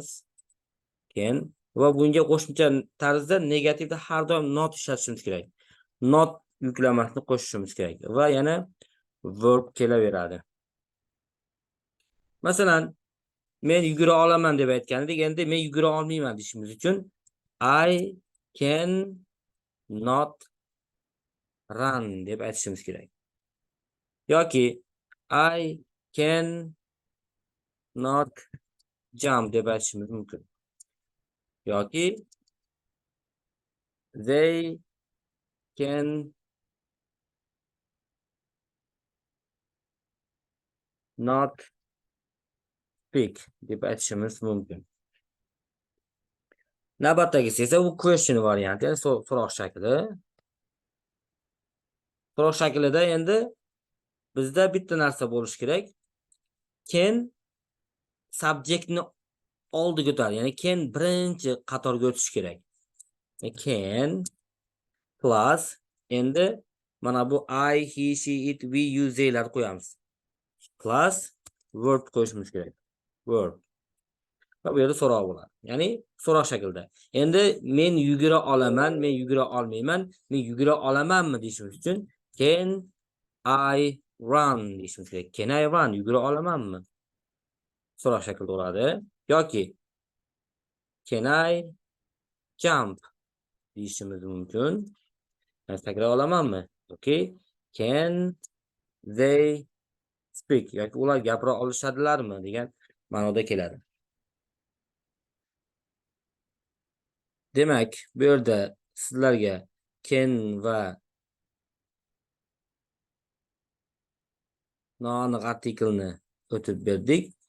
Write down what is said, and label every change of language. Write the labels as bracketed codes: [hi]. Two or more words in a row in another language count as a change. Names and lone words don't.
[uz] Can va bunga qo'shimcha tarzda negativda har doim not ishlatishimiz kerak. Not yuklamasini qo'shishimiz kerak va yana verb kelaveradi. Masalan, men yugura olaman deb aytgandik, endi men yugura olmayman deyishimiz uchun [en] I can not run [uz] deb aytishimiz kerak. Yoki [en] I can not jump [uz] deb aytishimiz mumkin. Yoki [en] they can not speak [uz] deb aytishimiz mumkin. Navbatdagisi esa u question varianti, ya'ni so'roq shakli. So'roq shaklida endi bizda bitta narsa bo'lishi kerak. Can subjektni oldiga o'tadi, ya'ni can birinchi qatorga o'tishi kerak. [en] Can plus [uz] endi mana bu [en] I, he, she, it, we, you, [uz] they'lar qo'yamiz. [en] Plus verb [uz] qo'yishimiz kerak. Verb. Va bu yerda so'roq bo'ladi. Ya'ni so'roq shaklida. Endi men yugura olaman, men yugura olmayman, men yugura olamanmi deyishimiz uchun [en] can I run [uz] deyishimiz kerak. [en] Can I run? [uz] Yugura olamanmi? So'roq shaklida bo'ladi. Yoki [en] can I jump [uz] deyishimiz mumkin. Takror olamanmi? [en] Okay. Can they speak? [uz] Yoki ular gapira olishadilarmi degan ma'noda keladi. Demak, bu yerda sizlarga can va noaniq artiklni o'tib berdik.